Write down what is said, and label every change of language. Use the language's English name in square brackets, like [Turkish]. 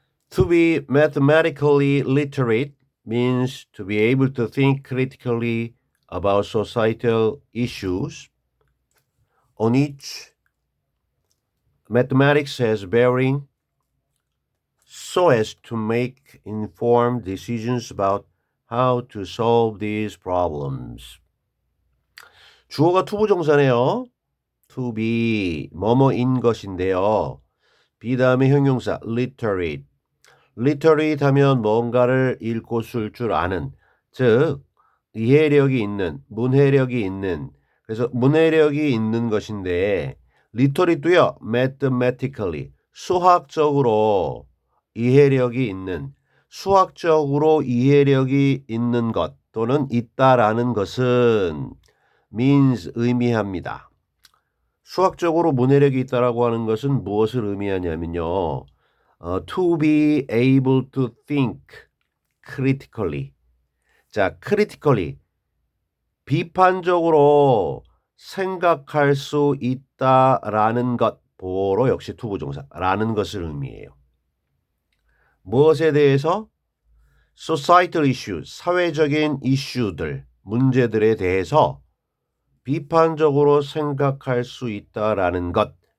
[English] To be mathematically literate means to be able to think critically about societal issues on which mathematics has bearing so as to make informed decisions about how to solve these problems. [Korean] 주어가 투부정사네요. to be 뭐뭐인 것인데요. be 다음에 형용사 literate. literate 하면 뭔가를 읽고 쓸 줄 아는, 즉 이해력이 있는, 문해력이 있는, 그래서 문해력이 있는 것인데 literate도요 mathematically 수학적으로 이해력이 있는, 수학적으로 이해력이 있는 것 또는 있다라는 것은 means 의미합니다. 수학적으로 문해력이 있다라고 하는 것은 무엇을 의미하냐면요. [English] to be able to think critically. [Korean] 자, critically 비판적으로 생각할 수 있다라는 것 보로 역시 투부정사라는 것을 의미해요. 무엇에 대해서? societal issues, 사회적인 이슈들, 문제들에 대해서 비판적으로 생각할 수 있다라는 것,